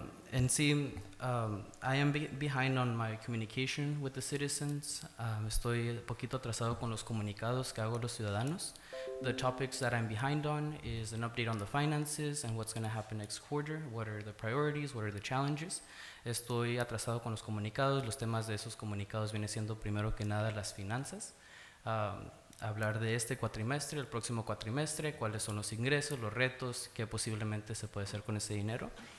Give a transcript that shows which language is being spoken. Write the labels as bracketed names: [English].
[Spanish] En sí, [English] I am behind on my communication with the citizens. [Spanish] Estoy un poquito atrasado con los comunicados que hago a los ciudadanos. [English] The topics that I'm behind on is an update on the finances and what's going to happen next quarter, what are the priorities, what are the challenges. [Spanish] Estoy atrasado con los comunicados. Los temas de esos comunicados vienen siendo primero que nada las finanzas. Hablar de este cuatrimestre, el próximo cuatrimestre, cuáles son los ingresos, los retos, qué posiblemente se puede hacer con ese dinero.